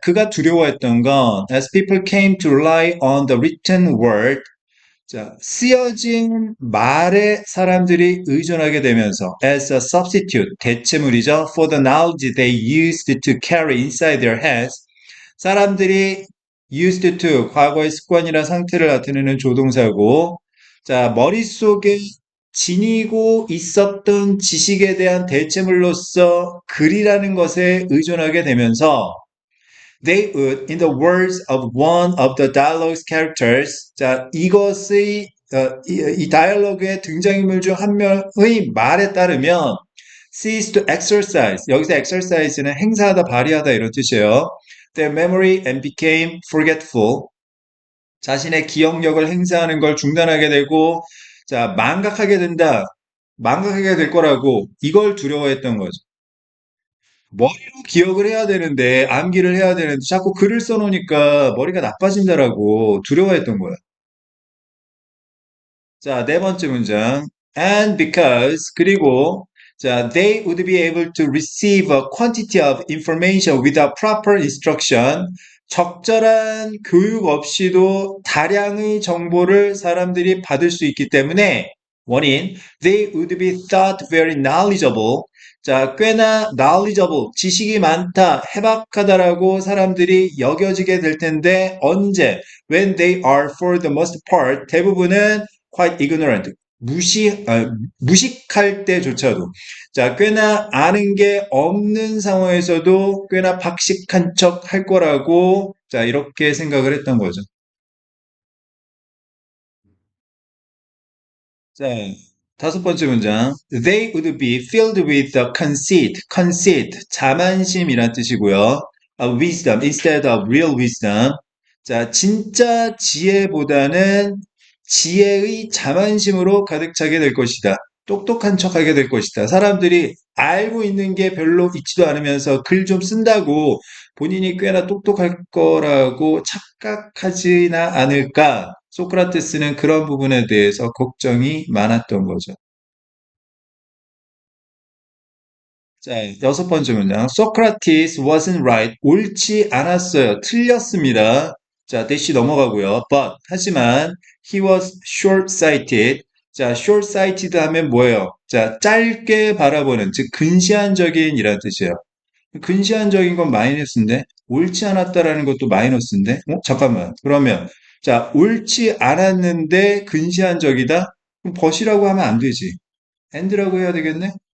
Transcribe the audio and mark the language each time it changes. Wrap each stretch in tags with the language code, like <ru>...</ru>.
<ko>그가 두려워했던 건</ko> <en>as people came to rely on the written word.</en> <ko>자, 쓰여진 말에 사람들이 의존하게 되면서</ko> <en>as a substitute,</en> <ko>대체물이죠.</ko> <en>For the knowledge they used to carry inside their heads.</en> <ko>사람들이</ko> <en>used to,</en> <ko>과거의 습관이나 상태를 나타내는 조동사고, 자, 머릿속에 지니고 있었던 지식에 대한 대체물로서 글이라는 것에 의존하게 되면서</ko> <en>they would, in the words of one of the dialogue's characters,</en> <ko>자, 이것의 이 다이얼로그의 등장인물 중 한 명의 말에 따르면</ko> <en>cease to exercise,</en> <ko>여기서 exercise는 행사하다, 발휘하다 이런 뜻이에요.</ko> <en>Their memory and became forgetful.</en> <ko>자신의 기억력을 행사하는 걸 중단하게 되고, 자, 망각하게 된다. 망각하게 될 거라고 이걸 두려워했던 거죠. 머리로 기억을 해야 되는데, 암기를 해야 되는데, 자꾸 글을 써놓으니까 머리가 나빠진다라고 두려워했던 거야. 자, 네 번째 문장.</ko> <en>And because,</en> <ko>그리고, 자,</ko> <en>they would be able to receive a quantity of information without proper instruction.</en> <ko>적절한 교육 없이도 다량의 정보를 사람들이 받을 수 있기 때문에, 원인,</ko> <en>they would be thought very knowledgeable.</en> <ko>자, 꽤나 knowledgeable, 지식이 많다, 해박하다라고 사람들이 여겨지게 될 텐데, 언제?</ko> <en>When they are for the most part,</en> <ko>대부분은</ko> <en>quite ignorant.</en> <ko>무식할 때조차도. 자, 꽤나 아는 게 없는 상황에서도 꽤나 박식한 척 할 거라고, 자, 이렇게 생각을 했던 거죠. 자, 다섯 번째 문장.</ko> <en>They would be filled with the conceit,</en> <ko>자만심이란 뜻이고요.</ko> <en>Wisdom instead of real wisdom.</en> <ko>자, 진짜 지혜보다는 지혜의 자만심으로 가득 차게 될 것이다. 똑똑한 척하게 될 것이다. 사람들이 알고 있는 게 별로 있지도 않으면서 글 좀 쓴다고 본인이 꽤나 똑똑할 거라고 착각하지나 않을까? 소크라테스는 그런 부분에 대해서 걱정이 많았던 거죠. 자, 여섯 번째 문장.</ko> <en>Socrates wasn't right.</en> <ko>옳지 않았어요. 틀렸습니다. 자, 대시 넘어가고요.</ko> <en>But,</en> <ko>하지만,</ko> <en>he was short-sighted.</en> <ko>자, short-sighted 하면 뭐예요? 자, 짧게 바라보는, 즉, 근시안적인 이란 뜻이에요. 근시안적인 건 마이너스인데, 옳지 않았다라는 것도 마이너스인데, 잠깐만. 그러면, 자, 옳지 않았는데 근시안적이다? 그럼 벗이라고 하면 안 되지. and라고 해야 되겠네?</ko>